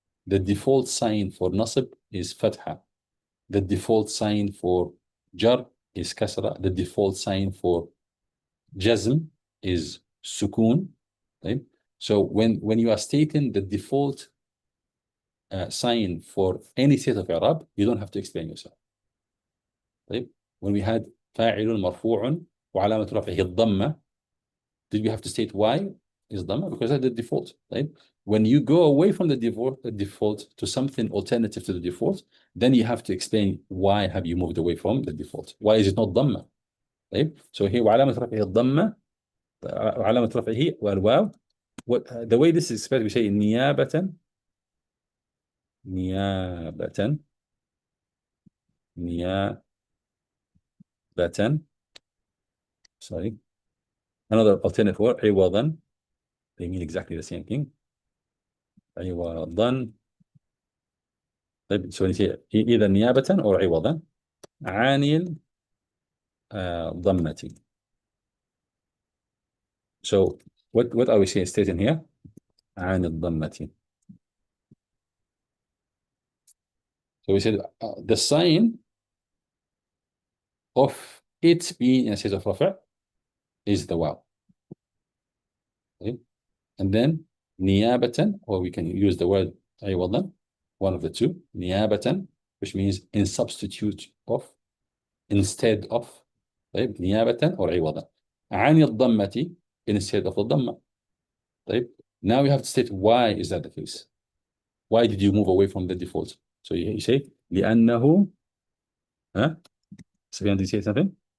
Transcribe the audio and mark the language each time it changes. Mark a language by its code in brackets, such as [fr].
[en] The default sign for نصب is فتحة. The default sign for jar is كسرة. The default sign for جزم is سكون. Okay? So when you are stating the default sign for any state of إعراب, you don't have to explain yourself. Okay? When we had [ar] فاعل مرفوع وعلامة رفعه الضمة. [en] Did we have to state why is ضمة? Because that's the default, right? When you go away from the default to something alternative to the default, then you have to explain why have you moved away from the default. Why is it not ضمة? [ar] طيب. [en] So here [ar] وعلامة رفعه الضمة، وعلامة رفعه والواو. [en] The way this is expressed, we say نيابة نيابة نيابة. Sorry. Another alternative word عوضا. They mean exactly the same thing. عوضا. طيب. So we say either نيابة or [ar] عوضا عن الضمة. [en] So what are we saying stating here? [ar] عن الضمة. [en] So we said the sign of it being in a state of رفع is the واو. Okay. And then نيابة, or we can use the word عوضا, one of the two. نيابة, which means in substitute of, instead of. [ar] طيب. [en] نيابة or [ar] عوضا عن الضمة, [en] instead of the ضمة. [ar] طيب. [en] Now we have to state why is that the case. Why did you move away from the default? So you say لأنه Safian, did you say something?